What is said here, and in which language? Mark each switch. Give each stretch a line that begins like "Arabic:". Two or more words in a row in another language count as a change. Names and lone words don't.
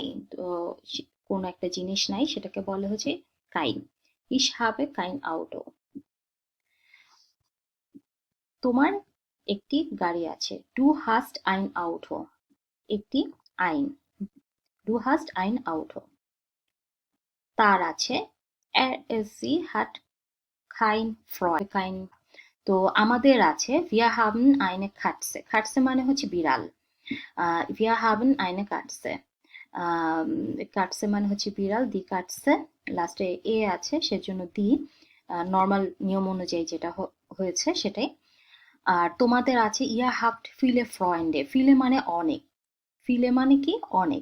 Bangla: তো কোনো একটা জিনিস নাই, সেটাকে বলে হচ্ছে কাইন।
German: Ich habe kein Auto.
Bangla: তোমার একটি গাড়ি আছে,
German: Du hast ein Auto,
Bangla: একটি আইন,
German: Du hast ein Auto.
Bangla: তার আছে,
German: er ist sie hat kein Freund, kein।
Bangla: তো আমাদের আছে,
German: wir haben eine Katze।
Bangla: Katze মানে হচ্ছে বিড়াল।
German: wir haben eine Katze।
Bangla: কাটছে মানে হচ্ছে বিড়াল,
German: die Katze.
Bangla: লাস্টে এ আছে সেজন্য দি, নর্মাল নিয়ম অনুযায়ী যেটা হয়েছে সেটাই। আর তোমাদের আছে
German: ihr habt viele Freunde.
Bangla: ফিলে মানে অনেক, ফিলে মানে কি অনেক।